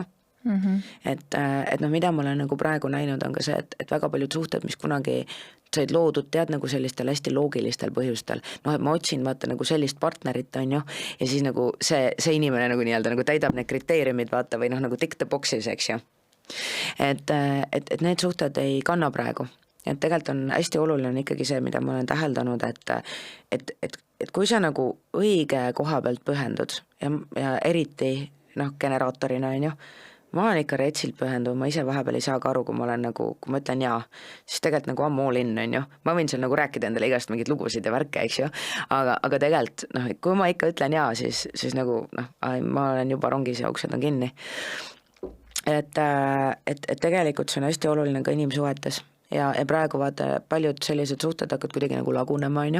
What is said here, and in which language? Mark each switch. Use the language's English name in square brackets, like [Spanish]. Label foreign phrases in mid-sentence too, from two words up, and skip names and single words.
[Estonian] Et mida ma olen nagu praegu näinud on ka see, et väga paljud suhted, mis kunagi said loodud, tead nagu sellistel hästi loogilistel põhjustel, et ma otsin vaata nagu sellist partnerit, on ju, ja siis nagu see inimene nagu nii-öelda nagu täidab need kriteeriumid, vaata, või noh, nagu [English] tick the boxes, [Estonian] eks ju. Et need suhted ei kanna praegu. Et tegelikult on hästi oluline ikkagi see, mida ma olen täheldanud, et kui sa nagu õige koha pealt pühendud ja eriti generaatorina, on ju, ma olen ikka retsilt pühendu, ma ise vahepeal ei saa ka aru, kui ma olen nagu, kui ma ütlen jaa, siis tegelikult nagu [English] I'm all in, [Estonian] on ju. Ma võin seal nagu rääkida endale igast mingid lugusid ja värke, eks ju, aga tegelikult, kui ma ikka ütlen jaa, siis nagu, ma olen juba rongis ja uksed on kinni. Et tegelikult see on hästi oluline ka inimsuhetes. Ja praegu vaata, paljud sellised suhted hakkavad kuidagi nagu lagunema, on ju.